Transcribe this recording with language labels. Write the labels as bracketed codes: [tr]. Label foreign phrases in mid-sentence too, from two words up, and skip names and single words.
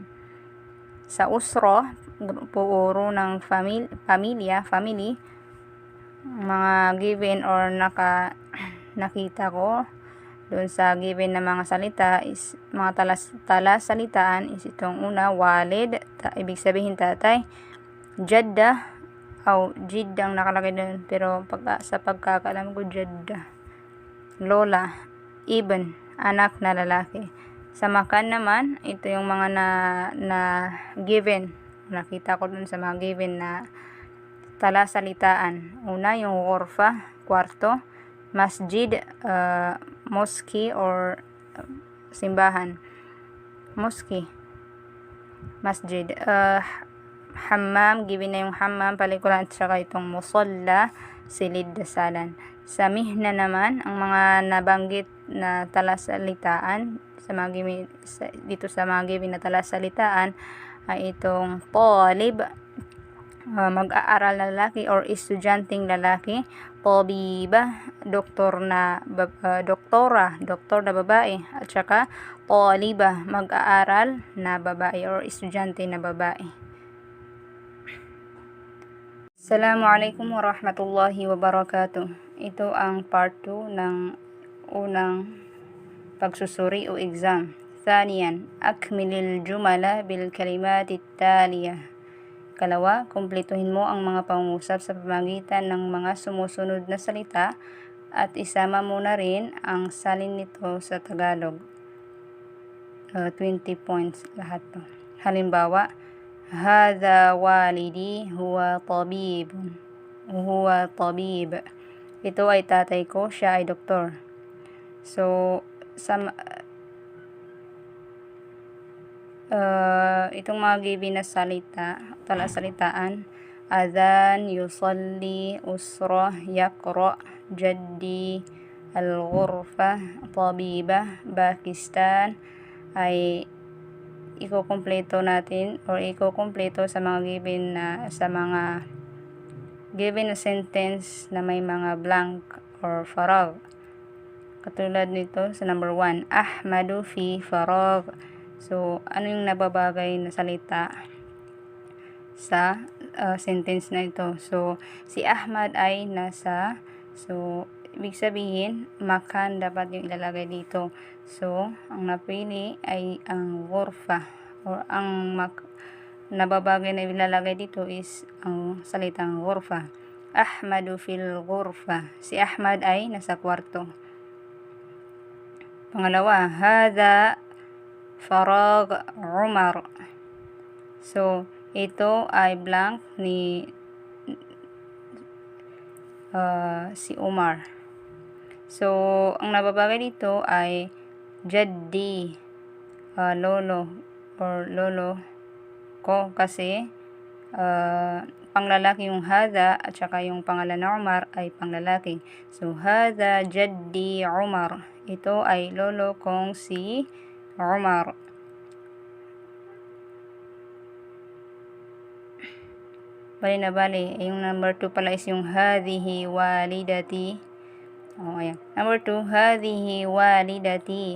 [tl] Sa usra, grupo ng pamilya, family, mga given or nakita ko doon sa given na mga salita is mga talasalitaan is itong una, walid, ibig sabihin tatay, jadda o jiddang nakalagay doon, pero sa pagkakaalam ko jadda, lola, ibn, anak na lalaki. Sa makan naman, ito yung mga na given, nakita ko doon sa mga given na talasalitaan. Una, yung ghurfa, kwarto, masjid, mosque or simbahan, mosque, masjid, hammam, given na yung hammam, palikuran, at saka itong musalla, silid, dasalan. Sa mihna naman, ang mga nabanggit na talasalitaan sa mga given, dito sa mga given na talasalitaan ay itong talib, mag-aaral na lalaki or estudyanteng lalaki, tabiba, doktor na babae, at saka taliba, mag-aaral na babae or estudyante na babae. [ar] Assalamualaikum warahmatullahi wabarakatuh. [tl] Ito ang part 2 ng unang pagsusuri o exam. [ar] Thaniyan, akmilil jumala bil kalimati taliya. [tl] Kalawa, kumpletuhin mo ang mga pangungusap sa pamamagitan ng mga sumusunod na salita at isama mo na rin ang salin nito sa Tagalog. 20 points lahat to. Halimbawa, [ar] Hadha walidi huwa tabibun. Huwa tabib. [tl] Ito ay tatay ko, siya ay doktor. So, itong mga given na salita, talasalitaan, [ar] adhan, yusalli, usra, yaqra, jaddi, al-ghurfa, tabiba, Pakistan, [tl] ay ikukumpleto natin or ikukumpleto sa mga given na sentence na may mga blank or farag. Katulad nito sa number 1, [ar] Ahmadu fi farag. [tl] So, ano yung nababagay na salita sa sentence na ito? So, si Ahmad ay nasa, so, ibig sabihin, makan dapat yung ilalagay dito. So, ang napili ay ang ghurfa or ang nababagay na ilalagay dito is ang salitang ghurfa. [ar] Ahmadu fil ghurfa. [tl] Si Ahmad ay nasa kwarto. Pangalawa, [ar] hadha farag Umar. [tl] So, ito ay blank ni si Umar. So, ang nababagay dito ay jaddi, lolo or lolo ko kasi panglalaki yung hadha at saka yung pangalan na Umar ay panglalaki. So, [ar] hadha jaddi Umar. [tl] Ito ay lolo kong si Umar. Bali. Yung number 2 pala is yung [ar] hadhihi walidati. [tl] Ayan. [ar] Number 2, hadhihi walidati.